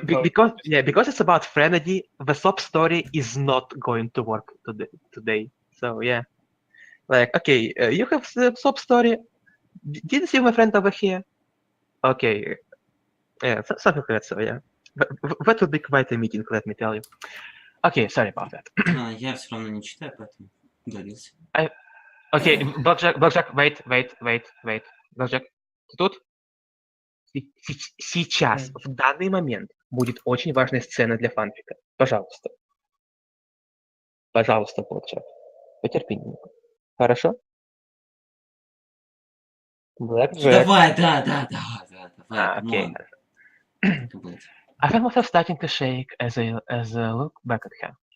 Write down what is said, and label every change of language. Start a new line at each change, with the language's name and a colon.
English: because it's about Frenzy, the sob story is not going to work today. So yeah, like okay, you have the sob story. Did you see my friend over here? Okay, yeah, something like that. So yeah, that would be quite a meeting, let me tell you. Okay, sorry about that.
Russian: Я все равно не читаю, поэтому удалился.
English: Окей, Blackjack, wait.
Russian: Blackjack, ты тут? Сейчас, в данный момент, будет очень важная сцена для фанфика. Пожалуйста. Пожалуйста, Blackjack. Потерпи немного. Хорошо? Blackjack. Давай, да, давай,
English: Okay. come on. I found myself starting to shake as I look back at her.